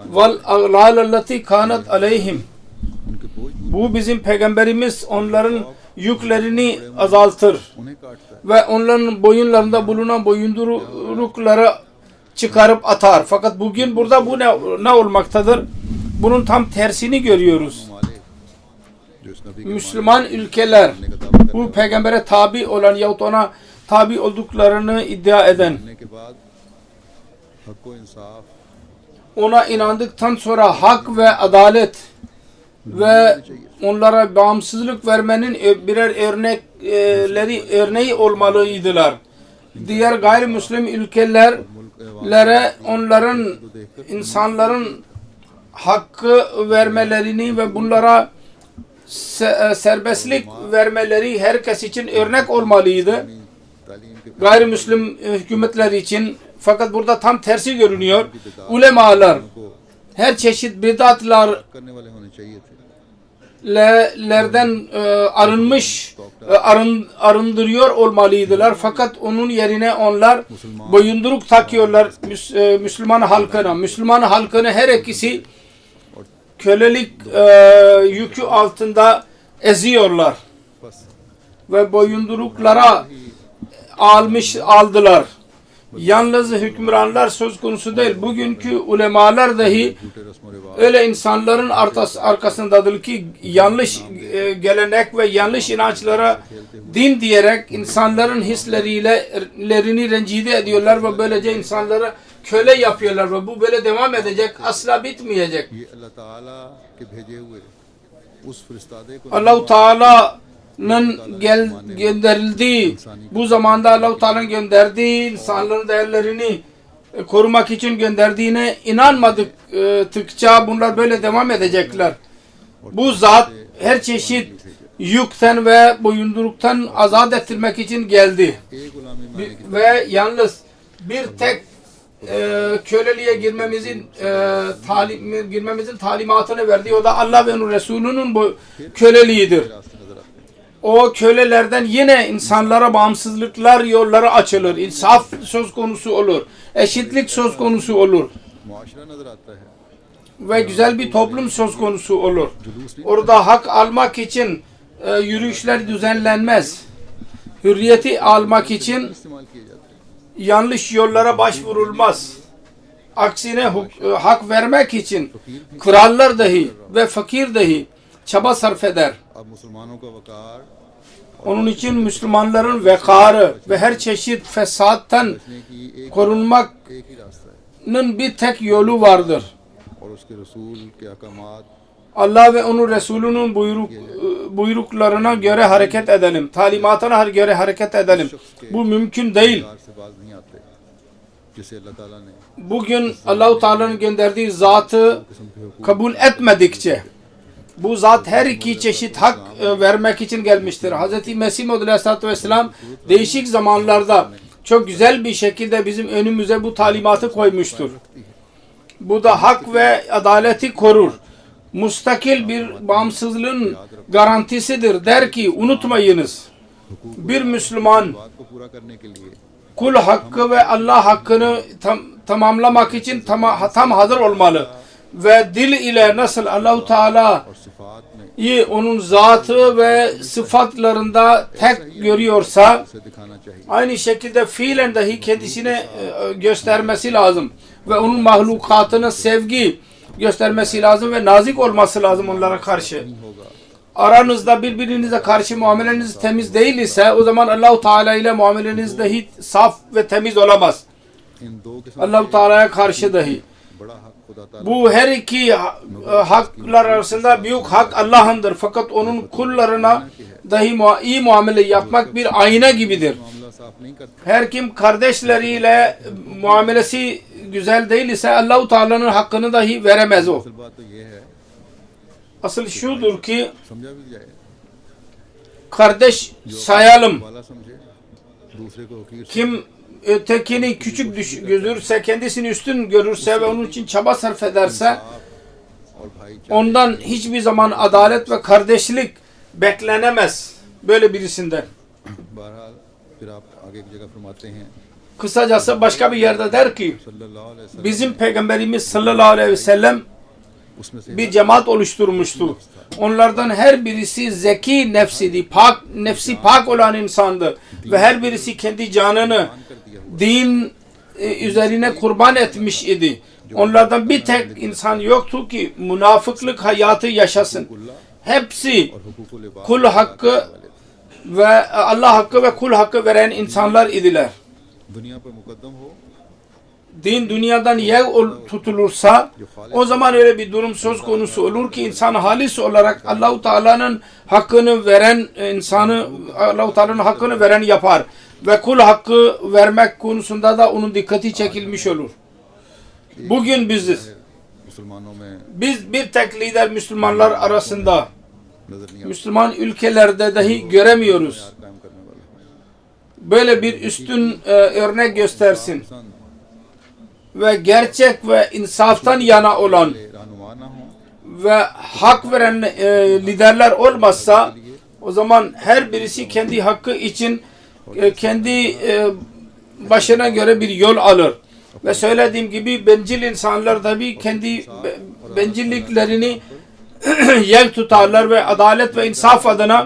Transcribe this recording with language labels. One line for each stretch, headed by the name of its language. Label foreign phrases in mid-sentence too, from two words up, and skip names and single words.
Arabic: والأغلال التي كانت عليهم.
Urdu: ان کے بوجھ
Turkish: Bu bizim peygamberimiz onların yüklerini azaltır
Urdu: انہیں کاٹتا ہے
Turkish: ve onların boyunlarında bulunan boyundurukları çıkarıp atar. Fakat bugün burada bu ne olmaktadır? Bunun tam tersini görüyoruz.
Urdu: مالک جو اس نبی کے
Turkish: Müslüman ülkeler bu peygambere tabi olan yahut ona tabi olduklarını iddia eden,
Urdu: ماننے کے بعد حق و انصاف
Turkish: ona inandıktan sonra hak ve adalet ve onlara bağımsızlık vermenin birer örneği olmalıydılar. Diğer gayrimüslim ülkelere onların insanların hakkı vermelerini ve bunlara serbestlik vermeleri herkes için örnek olmalıydı.
Urdu: تعلیم کے
Turkish: Gayrimüslim hükümetler için. Fakat burada tam tersi görünüyor. Ulemalar
Urdu: को
Turkish: her çeşit bidatlar
Urdu: کرنے والے ہونے چاہیے تھے
Turkish: lerden arındırıyor olmalıydılar. Fakat onun yerine onlar boyunduruk takıyorlar Müslüman halkına. Müslüman halkını her ikisi kölelik yükü altında eziyorlar
Urdu: बस
Turkish: ve boyunduruklara aldılar. Yalnız hükümranlar söz konusu değil. Bugünkü ulemalar dahi
Urdu: جھوٹے رسم و رواج
Turkish: öyle insanların arkasındadır ki yanlış gelenek ve yanlış inançlara din diyerek insanların hislerini rencide ediyorlar ve böylece insanları köle yapıyorlar ve bu böyle devam edecek, asla bitmeyecek.
Urdu: یہ اللہ تعالیٰ کے بھیجے ہوئے اس فرستادے کو
Turkish: Allah-u Teala'nın gönderildiği, bu zamanda Allah-u Teala'nın gönderdiği insanların değerlerini korumak için gönderdiğine inanmadıkça bunlar böyle devam edecekler. Bu zat her çeşit yükten ve boyunduruktan azat ettirmek için geldi.
Urdu: ایک غلامی ماننے کی
Turkish: Ve yalnız bir tek köleliğe girmemizin talimatını verdi. O da Allah ve onun Resulü'nün bu köleliğidir.
Urdu: راستے نظر آتے ہیں.
Turkish: O kölelerden yine insanlara bağımsızlıklar yolları açılır. İnsaf söz konusu olur. Eşitlik söz konusu olur.
Urdu: معاشرہ نظر آتا ہے.
Turkish: Ve güzel bir toplum söz konusu olur.
Urdu: جلوس بھی
Turkish: Orada hak almak için yürüyüşler düzenlenmez. Hürriyeti almak için
Urdu: استعمال کیے جاتے ہیں.
Turkish: yanlış yollara başvurulmaz. Aksine hak vermek için krallar dahi ve fakir dahi çaba sarf eder.
Urdu: اب مسلمانوں کا وقار
Turkish: Onun için Müslümanların vekarı ve her çeşit fesattan
Urdu: بچنے کی ایک
Turkish: korunmanın
Urdu: ہی راستہ ہے
Turkish: bir tek yolu vardır.
Urdu: اور اس کے رسول کے احکامات
Turkish: Allah ve onun Resulünün buyruklarına göre hareket edelim. Talimatına göre hareket edelim. Bu mümkün değil.
Urdu: کار سے باز نہیں آتے جسے اللہ تعالیٰ نے
Turkish: Bugün Allah-u Teala'nın gönderdiği zatı
Urdu: قسم کے حقوق
Turkish: kabul etmedikçe bu zat her iki çeşit hak vermek için gelmiştir. Hz. Mesih Maud Aleyhisselatü Vesselam değişik zamanlarda çok güzel bir şekilde bizim önümüze bu talimatı koymuştur. Bu da hak ve adaleti korur. Mustakil bir bağımsızlığın garantisidir. Der ki unutmayınız. Bir Müslüman
Urdu: بات کو پورا کرنے کے لیے
Turkish: kul hakkı ve Allah hakkını tamamlamak için tam hazır olmalı. Ve dil ile nasıl Allah-u Teala
Urdu: اور صفات میں
Turkish: onun zatı ve sıfatlarında tek görüyorsa
Urdu: اسے دکھانا چاہیے.
Turkish: aynı şekilde fiilen dahi kendisine göstermesi lazım. Ve onun mahlukatına sevgi göstermesi lazım ve nazik olması lazım onlara karşı.
Urdu: होगा
Turkish: Aranızda birbirinize karşı muameleniz temiz değil ise o zaman Allah-u Teala ile muameleniz dahi saf ve temiz olamaz.
Urdu: ان دو قسم
Turkish: Allah-u Teala'ya karşı dahi.
Urdu: بڑا حق خدا تعالیٰ
Turkish: Bu her iki haklar arasında büyük hak Allah'ındır. Fakat onun kullarına dahi iyi muamele yapmak bir ayna gibidir.
Urdu: معاملہ صاف نہیں کرتا
Turkish: Her kim kardeşleriyle muamelesi güzel değil ise Allah-u Teala'nın hakkını dahi veremez o.
Urdu: اصل بات تو یہ ہے
Turkish: Asıl şudur ki
Urdu: سمجھا بھی جائے
Turkish: kardeş sayalım.
Urdu: والا سمجھے دوسرے کو حقیر
Turkish: Kim ötekini küçük görürse, kendisini üstün görürse ve onun için çaba sarf ederse
Urdu: اور بھائی چارہ
Turkish: ondan hiçbir zaman adalet ve kardeşlik beklenemez böyle birisinden.
Urdu: بہرحال پھر آپ آگے کی جگہ فرماتے ہیں
Turkish: Kısacası başka bir yerde der ki
Arabic: صلى الله عليه وسلم
Turkish: bizim Peygamberimiz
Arabic: صلى الله عليه وسلم
Urdu: اس میں سے
Turkish: bir cemaat oluşturmuştu. Onlardan her birisi zeki nefsiydi. Nefsi pak olan insandı. Ve her birisi kendi canını din üzerine kurban etmiş idi. Onlardan bir tek insan yoktu ki münafıklık hayatı yaşasın. Hepsi
Urdu: اور حقوق العباد
Turkish: kul hakkı ve Allah hakkı ve kul hakkı veren insanlar idiler.
Urdu: دنیا پر مقدم ہو
Turkish: Din dünyadan tutulursa o zaman öyle bir durum söz konusu olur ki insan halis olarak Allah-u Teala'nın hakkını veren insanı Allah-u Teala'nın hakkını veren yapar ve kul hakkı vermek konusunda da onun dikkati çekilmiş olur. Bugün biziz.
Urdu: مسلمانوں میں
Turkish: Biz bir tek lider Müslümanlar arasında
Urdu: نظر نہیں
Turkish: Müslüman ülkelerde dahi göremiyoruz.
Urdu: آتا قائم کرنے والا
Turkish: Böyle bir üstün örnek göstersin
Urdu: पसंद
Turkish: ve gerçek ve insaftan yana olan
Urdu: رہنما نہ ہو
Turkish: ve hak veren liderler olmazsa o zaman her birisi kendi hakkı için kendi başına göre bir yol alır. Ve söylediğim gibi bencil insanlar tabii kendi bencilliklerini yer tutarlar ve adalet ve insaf adına